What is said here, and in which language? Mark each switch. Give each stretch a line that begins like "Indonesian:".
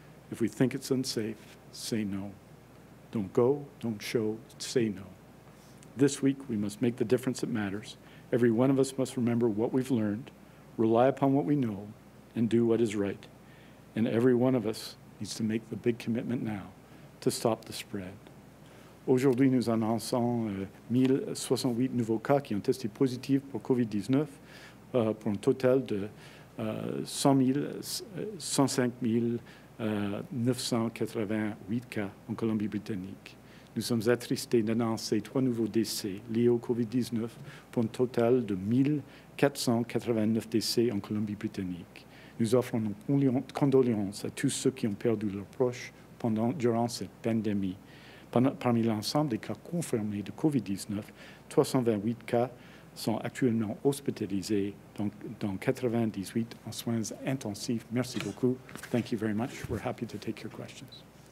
English: If we think it's unsafe, say no. Don't go, don't show, say no. This week, we must make the difference that matters. Every one of us must remember what we've learned, rely upon what we know, and do what is right. And every one of us needs to make the big commitment now to stop the spread.
French: Aujourd'hui, nous annonçons 1068 nouveaux cas qui ont testé positifs pour COVID-19 pour un total de 105 988 cas en Colombie-Britannique. Nous sommes attristés d'annoncer 3 nouveaux décès liés au COVID-19 pour un total de 1489 décès en Colombie-Britannique. Nous offrons nos condoléances à tous ceux qui ont perdu leurs proches durant cette pandémie. Parmi l'ensemble des cas confirmés de COVID-19, 328 cas sont actuellement hospitalisés, dans 98 en soins intensifs. Merci beaucoup.
English: Thank you very much. We're happy to take your questions.